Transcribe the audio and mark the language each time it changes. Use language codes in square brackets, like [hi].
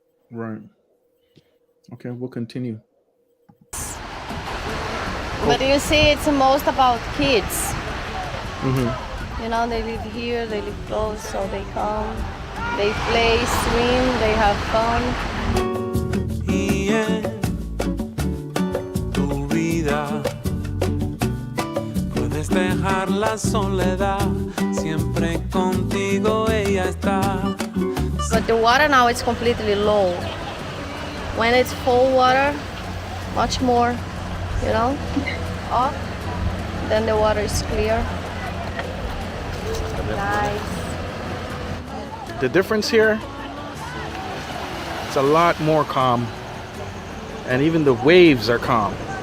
[en] Right. Okay, we'll continue. But you see, it's most about kids. Mm-hmm. You know, they live here, they live close, so they come. They play, swim, they have fun. [es] Y en tu vida puedes dejar la soledad, siempre contigo ella está. [en] But the water now is completely low. When it's full water, much more, you know, off, then the water is clear. Nice. The difference here, it's a lot more calm, and even the waves are calm.